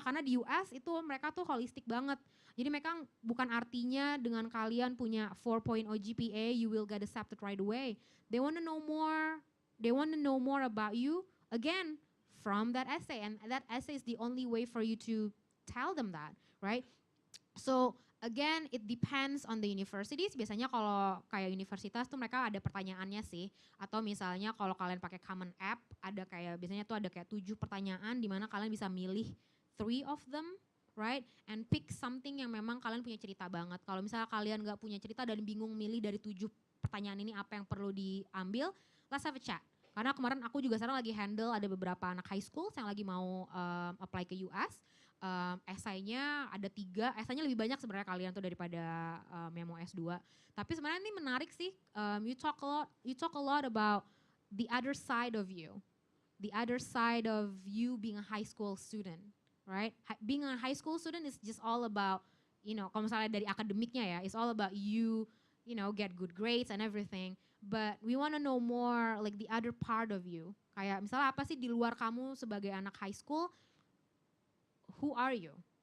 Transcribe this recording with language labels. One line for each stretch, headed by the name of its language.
Indonesian: Karena di US itu mereka tuh holistik banget. Jadi mereka bukan artinya dengan kalian punya 4.0 GPA
English: you will get accepted right away. They want to know more. They want to know more about you again from that essay, and that essay is the only way for you to tell them that, right? So again, it depends on the universities.
Indonesian: Biasanya kalau kayak universitas tuh mereka ada pertanyaannya sih. Atau misalnya kalau kalian pakai Common App, ada kayak biasanya tuh ada kayak 7 pertanyaan di mana kalian bisa milih
English: 3 of them, right? And pick something
Indonesian: yang memang kalian punya cerita banget. Kalau misalnya kalian nggak punya cerita dan bingung milih dari 7 pertanyaan ini apa yang perlu diambil,
English: let's have a chat.
Indonesian: Karena kemarin aku juga sekarang lagi handle ada beberapa anak high school yang lagi mau apply ke US. Esainya ada 3, esainya lebih banyak sebenarnya kalian tuh daripada yang mau S2. Tapi sebenarnya ini menarik sih,
English: you talk a lot about the other side of you. The other side of you being a high school student, right? Being a high school student is just all about,
Indonesian: kalau misalnya dari akademiknya ya,
English: it's all about you, get good grades and everything. But we want to know more like the other part of you.
Indonesian: Kayak misalnya apa sih di luar kamu sebagai anak high school,
English: who are you?